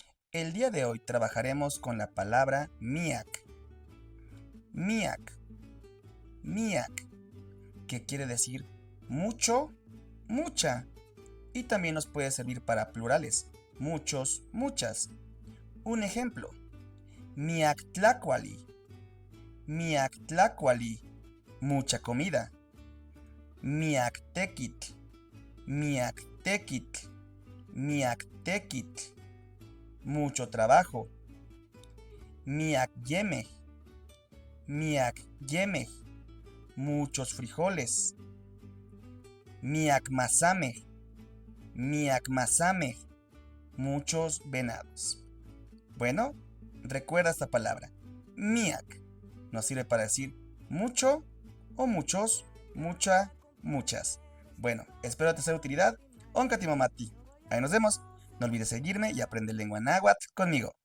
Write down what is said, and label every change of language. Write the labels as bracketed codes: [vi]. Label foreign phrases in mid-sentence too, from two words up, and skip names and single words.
[es] El día de hoy trabajaremos con la palabra miak. [nah] Miak, miak, [es] que quiere decir mucho, mucha. Y también nos puede servir para plurales, muchos, muchas. Un ejemplo, [nah] miak tlacuali, miak tlacuali, [es] mucha comida. [nah] Miak tequitl, miak tequitl, miak tequitl, [es] mucho trabajo. [nah] Miak yemej, miak yemej, [es] muchos frijoles. [nah] Miak masamej, miak masamej, [es] muchos venados. Bueno, recuerda esta palabra. Miak nos sirve para decir mucho o muchos, mucha, muchas. Bueno, espero te sea de utilidad. Onkatimamati. Ahí nos vemos. No olvides seguirme y aprender lengua náhuatl conmigo.